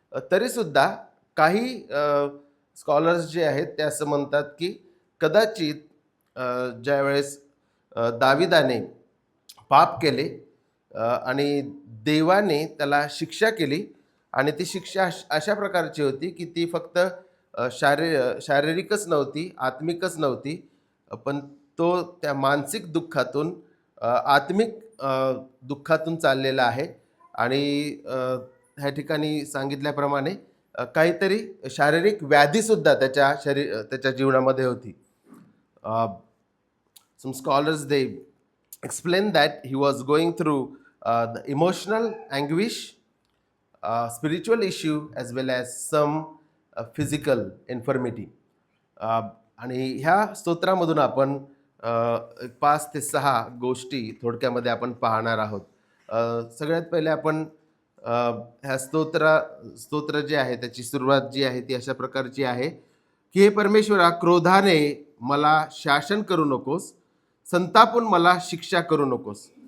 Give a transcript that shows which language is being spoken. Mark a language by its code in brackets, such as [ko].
[mr] तरीसुद्धा काही स्कॉलर्स जे आहेत ते असं म्हणतात की कदाचित ज्यावेळेस दाविदाने पाप केले आणि देवाने त्याला शिक्षा केली आणि ती शिक्षा अशा प्रकारची होती की ती फक्त शारीरिकच नव्हती, आत्मिकच नव्हती, पण तो त्या मानसिक दुःखातून आत्मिक दुःखातून चाललेला आहे. आणि ह्या ठिकाणी सांगितल्याप्रमाणे काहीतरी शारीरिक व्याधीसुद्धा त्याच्या जीवनामध्ये होती. [en] Some scholars they explain that he was going through the emotional anguish, spiritual issue as well as some physical infirmity. [mr] आणि ह्या स्तोत्रामधून आपण 5 ते 6 गोष्टी थोडक्यामध्ये आपण पाहणार आहोत. सगळ्यात पहिले आपण ह्या स्तोत्र जे आहे त्याची सुरुवात जी आहे ती अशा प्रकारची आहे की हे परमेश्वरा, क्रोधाने मला शासन करू नकोस, संतापून मला शिक्षा करू नकोस.